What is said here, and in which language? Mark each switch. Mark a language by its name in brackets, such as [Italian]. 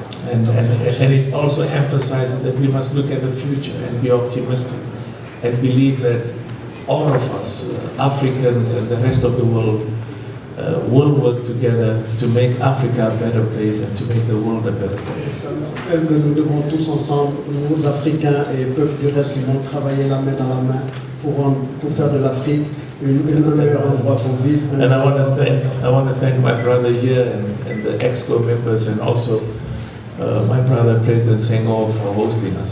[English] And it also emphasizes that we must look at the future and be optimistic and believe that all of us, Africans and the rest of the world, will work together to make Africa a better place and to make the world a better place. [French] Ça nous rappelle que nous devons tous ensemble, nous Africains et peuples du reste du monde, travailler la main dans la main pour faire de l'Afrique un meilleur endroit pour vivre. [English] And I want to thank my brother here and the EXCO members, and also my brother President Senghor for hosting us.